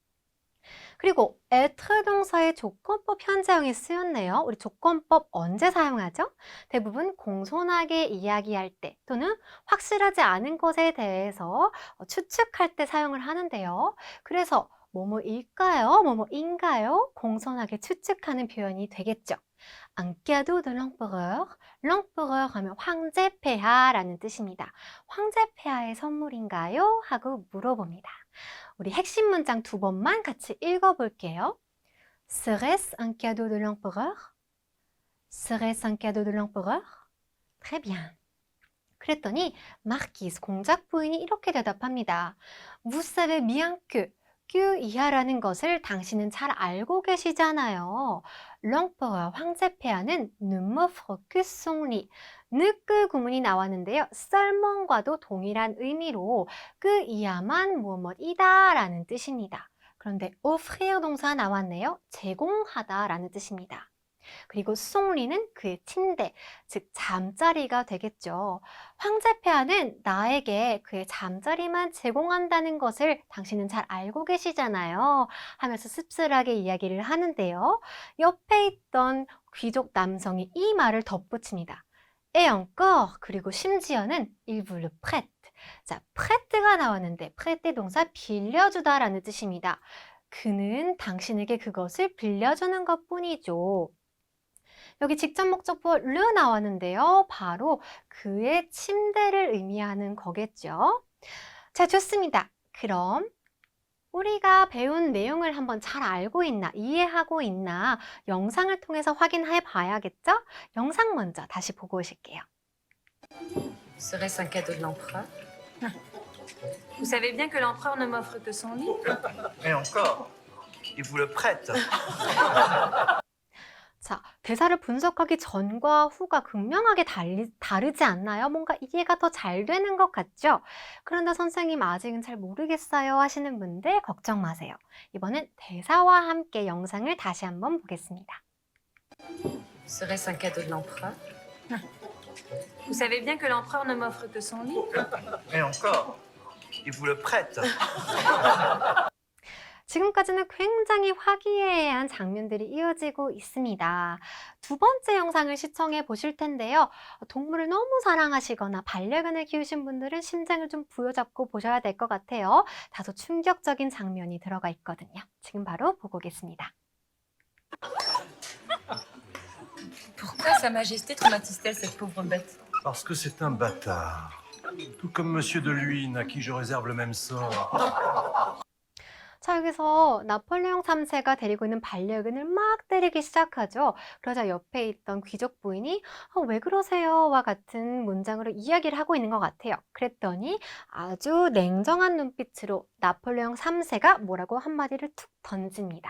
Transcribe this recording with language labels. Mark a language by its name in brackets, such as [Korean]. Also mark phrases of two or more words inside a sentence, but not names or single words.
[Korean] 그리고 être 동사의 조건법 현재형이 쓰였네요. 우리 조건법 언제 사용하죠? 대부분 공손하게 이야기할 때 또는 확실하지 않은 것에 대해서 추측할 때 사용을 하는데요. 그래서 뭐뭐일까요? 뭐뭐인가요? 공손하게 추측하는 표현이 되겠죠. [French] Un cadeau de l'empereur. l'empereur [Korean] 하면 황제 폐하라는 뜻입니다. 황제 폐하의 선물인가요? 하고 물어봅니다. 우리 핵심 문장 두 번만 같이 읽어볼게요. [French] Serait-ce un cadeau de l'empereur? Serait-ce un cadeau de l'empereur? Très bien. [Korean] 그랬더니 마르키스 공작 부인이 이렇게 대답합니다. [French] Vous savez bien que [Korean] 그 이하라는 것을 당신은 잘 알고 계시잖아요. [French] l'empereur 황제폐하는 ne m'offre que son lit. [Korean] 느그 구문이 나왔는데요. 썰멍과도 동일한 의미로 그 이하만 무엇이다 라는 뜻입니다. 그런데 offrir 동사 나왔네요. 제공하다 라는 뜻입니다. 그리고 송리는 그의 침대, 즉 잠자리가 되겠죠. 황제폐하는 나에게 그의 잠자리만 제공한다는 것을 당신은 잘 알고 계시잖아요. 하면서 씁쓸하게 이야기를 하는데요. 옆에 있던 귀족 남성이 이 말을 덧붙입니다. [French] Et encore, [Korean] 그리고 심지어는 [French] il vous le prête. [Korean] 자, prête가 나왔는데 prêter 동사 빌려주다라는 뜻입니다. 그는 당신에게 그것을 빌려주는 것뿐이죠. 여기 직접 목적보 르 나왔는데요. 바로 그의 침대를 의미하는 거겠죠. 자, 좋습니다. 그럼 우리가 배운 내용을 한번 잘 알고 있나, 이해하고 있나 영상을 통해서 확인해 봐야겠죠? 영상 먼저 다시 보고 오실게요. [French] Serait-ce un cadeau de l'empereur? Vous savez bien que l'empereur ne m'offre que son lit. Et encore, il vous le prête. [Korean] 자, 대사를 분석하기 전과 후가 극명하게 다르지 않나요? 뭔가 이해가 더 잘 되는 것 같죠? 그런데 선생님 아직은 잘 모르겠어요 하시는 분들 걱정 마세요. 이번엔 대사와 함께 영상을 다시 한번 보겠습니다. [French] Serait-ce un cadeau de l'empereur? Vous savez bien que l'empereur ne m'offre que son lit. Et encore, il vous le prête. [Korean] 지금까지는 굉장히 화기애애한 장면들이 이어지고 있습니다. 두 번째 영상을 시청해 보실 텐데요. 동물을 너무 사랑하시거나 반려견을 키우신 분들은 심장을 좀 부여잡고 보셔야 될 것 같아요. 다소 충격적인 장면이 들어가 있거든요. 지금 바로 보고 오겠습니다. [French] Pourquoi Sa Majesté traumatise-t-elle cette pauvre bête? Parce que c'est un bâtard. Tout comme Monsieur de Luynes, à qui je réserve le même sort. [Korean] 자, 여기서 나폴레옹 3세가 데리고 있는 반려견을 막 때리기 시작하죠. 그러자 옆에 있던 귀족 부인이 왜 그러세요? 와 같은 문장으로 이야기를 하고 있는 것 같아요. 그랬더니 아주 냉정한 눈빛으로 나폴레옹 3세가 뭐라고 한마디를 툭 던집니다.